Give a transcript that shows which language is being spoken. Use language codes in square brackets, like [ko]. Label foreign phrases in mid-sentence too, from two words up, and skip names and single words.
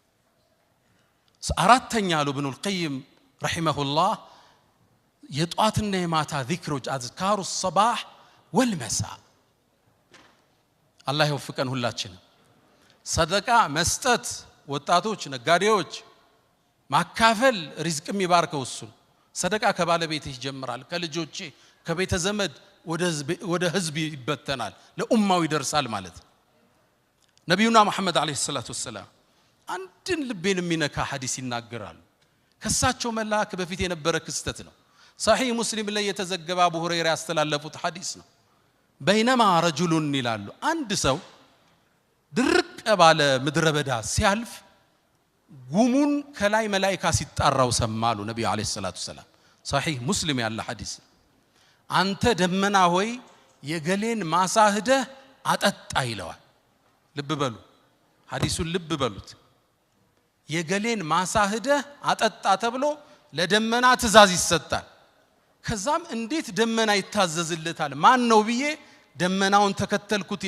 [am] አራተኛ አሉ [ar] ابن القيم رحمه الله [am] የጧትና የማታ ዚክሮች [ar] أذكار الصباح والمساء [am] አላህ ይወፍቀን ሁላችንም ሰደቃ መስጠት ወጣቶች ነጋዴዎች ማካፈል ሪዝቅ የሚባርከው እሱ ሰደቃ ከባለቤትህ ይጀምራል ከልጆቼ ከቤተ ዘመድ ወደ ህዝብ ይበተናል ለኡማው ይደርሳል ማለት ነብዩና መሐመድ [ar] عليه الصلاة والسلام [am] አንድን ልቤን የሚነካ ሐዲስ ይናገራሉ ከሳቸው መላክ በፊት የነበረ ክስተት ነው صحيح ሙስሊም ላይ የተዘገበ አቡ ሁረይራ ያስተላለፉት ሐዲስ ነው [ar] بينما رجل [am] ይላሉ አንድ ሰው ድርቅ ባለ ምድረ በዳ ሲያልፍ ጉሙን ከላይ መላእክት ሲጣራው ሰማሉ ነብዩ [ar] عليه الصلاة والسلام [am] صحيح ሙስሊም ያለ ሐዲስ አንተ ደመና ሆይ የገሌን ማሳህደ አጠጣ ይለዋል ልብ በሉ ሐዲሱን ልብ በሉት የገሌን ማሳህደ አጠጣ ተብሎ ለደመና ትእዛዝ ይሰጣል ከዛም እንዴት ደመና ይታዘዝልታል ማን ነው ብዬ ደመናውን ተከተልኩት